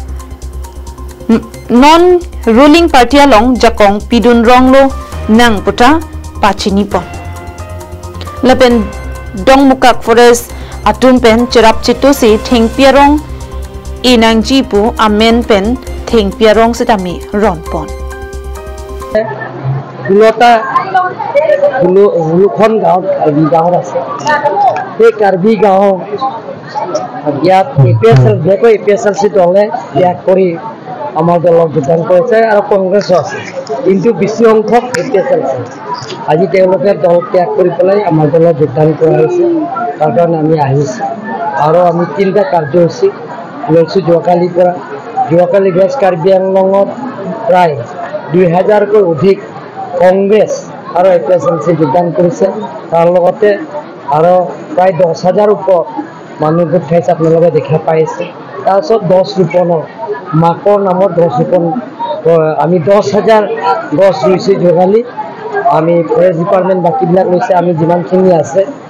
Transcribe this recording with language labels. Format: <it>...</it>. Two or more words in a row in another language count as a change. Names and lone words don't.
<en>non ruling party</en> <mjw>along jakong pidun ronglo nang puta pachini pon lapen dong mukak forest atum pen cherap chitu si thengpiarong inang jipu amen pen thing piarong setami ronpon</mjw> <as>গুলোটা গুলুখন গাঁও কাৰ্বি গাঁও আছে তে কাৰ্বি গাঁও ইয়াত এপিএসএল দেখো এপিএসএলসি দলে ইয়াক কৰি আমাৰ দলক যোগদান কৰিছে আৰু কংগ্ৰেছ আছে কিন্তু বেছি সংখ্যক এপিএসএল আজি তেওঁলোকে দল ত্যাগ কৰি পেলাই আমাৰ দলত যোগদান কৰা হৈছে তাৰ কাৰণে আমি আহিছো আৰু আমি তিনিটা কাৰ্যসূচী লৈছো যোৱাকালি গেছ কাৰ্বি আংলঙত প্ৰায় 2000কৈ অধিক কংগ্ৰেছ আৰু এপিএসএলসি যোগদান কৰিছে তাৰ লগতে আৰু প্ৰায় 10,000 ওপৰ মানুহ গোট খাইছে আপোনালোকে দেখা পাইছে তাৰপিছত 10 ৰোপণৰ মাকৰ নামত 10 ৰোপণ আমি 10,000 গছ ৰুইছোঁ যোৱাকালি আমি</as> <en>forest department</en> <as>বাকীবিলাক লৈছে আমি যিমানখিনি আছে</as>